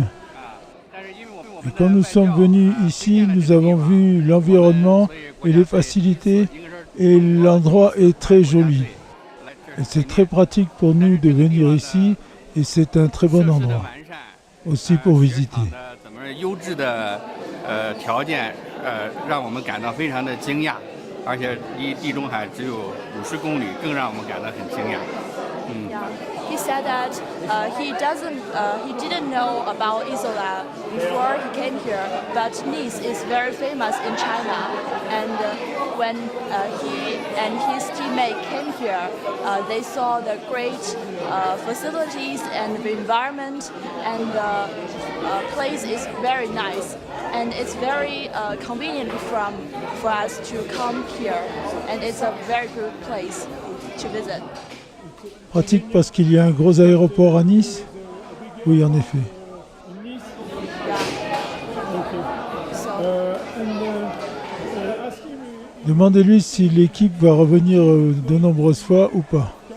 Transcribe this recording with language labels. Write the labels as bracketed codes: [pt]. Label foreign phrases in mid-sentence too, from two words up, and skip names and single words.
[fr] Et quand nous sommes venus ici, nous avons vu l'environnement et les facilités, et l'endroit est très joli. Et c'est très pratique pour nous de venir ici et c'est un très bon endroit aussi pour visiter. [zh] 怎么优质的条件让我们感到非常的惊讶，而且离地中海只有50公里，更让我们感到很惊讶。 [en] Yeah. He said that he didn't know about Isola before he came here, but Nice is very famous in China. And when he and his teammate came here, they saw the great facilities and the environment, and the place is very nice. And it's very convenient for us to come here, and it's a very good place to visit. [fr] Pratique parce qu'il y a un gros aéroport à Nice? Oui, en effet. Demandez-lui si l'équipe va revenir de nombreuses fois ou pas.